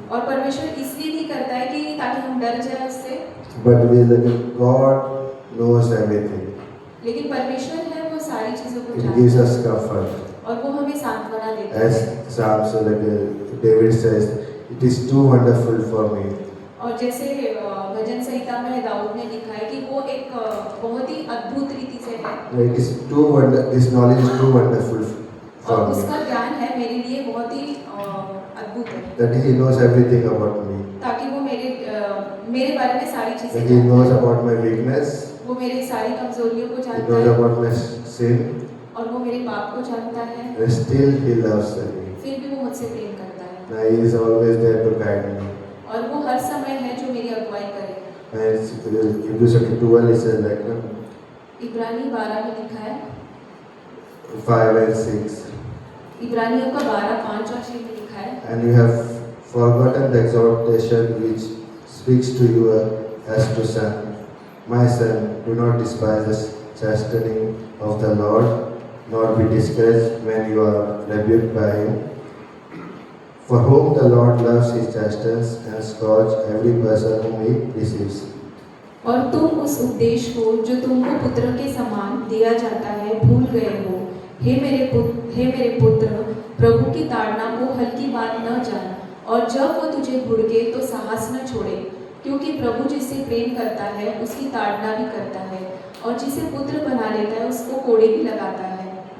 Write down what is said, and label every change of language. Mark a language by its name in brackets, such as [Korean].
[Hindi] और परमेश्वर इसलिए नहीं करता है कि ताकि हम डर जाए उससे, [English] but we God knows everything. [Hindi] लेकिन परमेश्वर है वो सारी चीज़ों को [English] It gives [Hindi] जानता [English] us [Hindi] है [English] comfort. [Hindi] और वो हमें सांत्वना देता [English] As [Hindi] है। [English] Psalms, David says, it is too wonderful for me. [Hindi] और जैसे भजन संहिता में दाऊद ने लिखा है कि वो एक बहुत ही अद्भुत रीति से है, [English] It is this knowledge is too wonderful for [Hindi] और [English] me. [Hindi] उसका ज्ञान है मेरे लिए बहुत ही अद्भुत है, [English] That He knows everything about me. [Hindi] ताकि वो मेरे बारे में सारी चीज़ें [English] That He [Hindi] जानता [English] knows [Hindi] है। [English] about my weakness. [Hindi] वो मेरी सारी कमजोरियों को [English] He [Hindi] जानता [English] knows [Hindi] है [English] about my sin. [Hindi] और वो मेरे पाप को जानता है, [English] And still He loves me. [Hindi] फिर भी वो मुझसे प्रेम करता है, [English] Now He is always there to guide me. [Hindi] और वो हर समय है जो मेरी अगुवाई करे। [English] And Hebrews 12 it says like [Hindi] इब्रानी 12 में लिखा है, [English] 5 and 6. [Hindi] इब्रानियों का 12, 5 और 6 में लिखा है, [English] And you have forgotten the exhortation which speaks to you as to son. My son, do not despise the chastening of the Lord, nor be discouraged when you are rebuked by Him. For whom the Lord loves, He chastens and scourges every person whom He receives. [Hindi] और तुम उस उपदेश को जो तुमको पुत्र के समान दिया जाता है भूल गए हो। हे मेरे पुत्र, प्रभु की ताड़ना को हल्की बात न जान, और जब वो तुझे घुड़के तो साहस न छोड़े, क्योंकि प्रभु जिससे प्रेम करता है उसकी ताड़ना भी करता है, और जिसे पुत्र बना लेता है उसको कोड़े भी लगाता है।